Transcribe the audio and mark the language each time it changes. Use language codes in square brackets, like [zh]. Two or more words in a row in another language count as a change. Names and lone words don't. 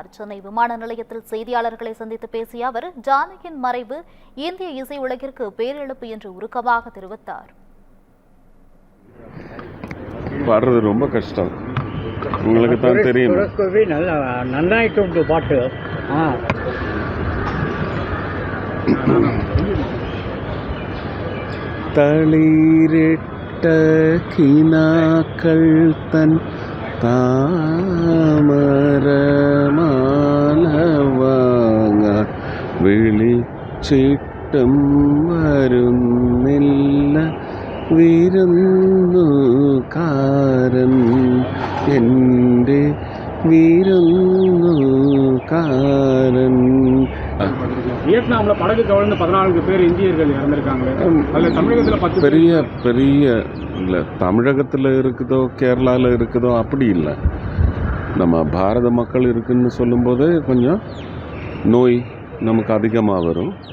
[ta] சென்னை விமான நிலையத்தில் செய்தியாளர்களை சந்தித்து பேசிய அவர், ஜானகியின் மறைவு இந்திய இசை உலகிற்கு பேரிழப்பு என்று உருக்கமாக தெரிவித்தார். பாடுறது ரொம்ப கஷ்டம், உங்களுக்கு தான் தெரியும். நன்னாயிட்டு பாட்டு [ml] തളിരിട്ട കിനാക്കൾ തൻ താമരമാല വാങ്ങാൻ വിളിച്ചിട്ടും വരുന്നില്ല വിരുന്നുകാരൻ, എൻ്റെ വിരുന്നുകാരൻ. [ta] வியட்நாமில் படகு கவிழ்ந்து 14 பேர் இந்தியர்கள் இறந்திருக்காங்க. அதில் தமிழகத்தில் 10 பெரிய பெரிய இல்லை, தமிழகத்தில் இருக்குதோ கேரளாவில் இருக்குதோ அப்படி இல்லை. நம்ம பாரத மக்கள் இருக்குன்னு சொல்லும்போது கொஞ்சம் நோய் நமக்கு அதிகமாக வரும்.